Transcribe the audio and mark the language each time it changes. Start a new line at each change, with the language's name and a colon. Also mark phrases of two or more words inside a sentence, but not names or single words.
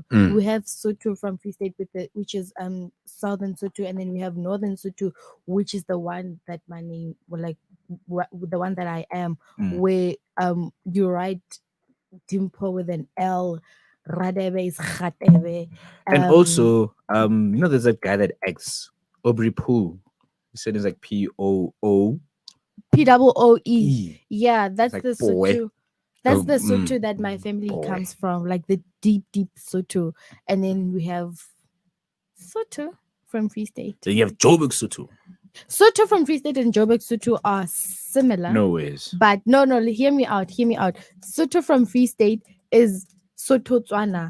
English: We have Sotho from Free State which is Southern Sotho, and then we have Northern Sotho, which is the one that my name, the one that I am, where you write Dimpo with an L. Radebe is Khatebe. And also, there's that guy that acts Aubrey Pooh. He said it's like P-O-O. P-O-O-E. Yeah, that's like the boy. Sotho. That's the Sotho that my family comes from, like the deep Sotho. And then we have Sotho from Free State. Then you have Joburg Sotho. Sotho from Free State and Joburg Sotho are similar. No ways. But no, hear me out. Sotho from Free State is Sotho Tswana.